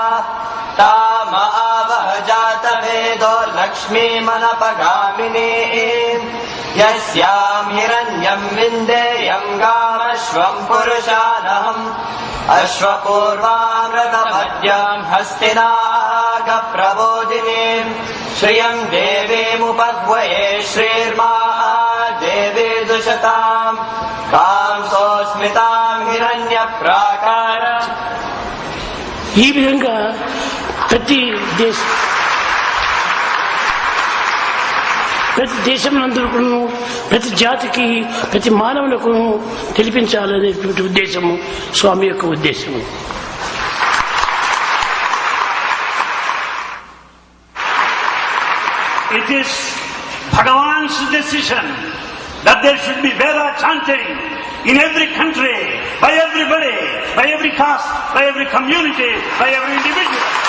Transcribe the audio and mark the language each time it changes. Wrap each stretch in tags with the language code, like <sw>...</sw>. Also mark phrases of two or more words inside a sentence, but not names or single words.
<sa>तामावः जातवेदो लक्ष्मीमनपगामिनीम् यस्याम् हिरण्यम् विन्देयम् गामश्वम् पुरुषानहम् अश्वपूर्वाम् रथमद्याम् हस्तिनागप्रबोधिनीम् श्रियम् देवीमुपद्वये श्रीर्मा देवी दुशताम् कांसोऽस्मिताम् हिरण्यप्राकार.</sa> <te>ఈ విధంగా ప్రతి దేశంలో ప్రతి జాతికి ప్రతి మానవులకు తెలిపించాలనేటువంటి ఉద్దేశము స్వామి యొక్క ఉద్దేశము.</te> <en>It is Bhagavan's decision that there should be Veda chanting in every country, by everybody, by every caste, by every community, by every individual.</en>